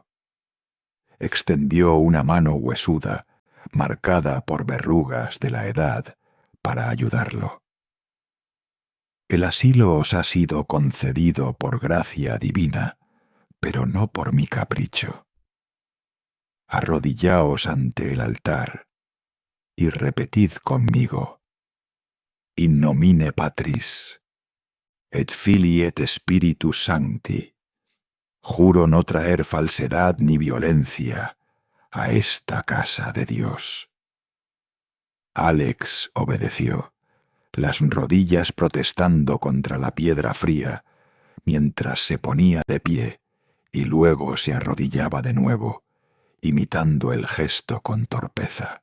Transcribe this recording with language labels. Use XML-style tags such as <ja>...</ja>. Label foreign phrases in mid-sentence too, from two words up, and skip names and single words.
<es>Extendió una mano huesuda, marcada por verrugas de la edad, para ayudarlo. «El asilo os ha sido concedido por gracia divina, pero no por mi capricho. Arrodillaos ante el altar y repetid conmigo:</es> <la>In nomine Patris, et Filii et Spiritus Sancti.</la> <es>Juro no traer falsedad ni violencia a esta casa de Dios». Álex obedeció, las rodillas protestando contra la piedra fría, mientras se ponía de pie y luego se arrodillaba de nuevo, imitando el gesto con torpeza.</es>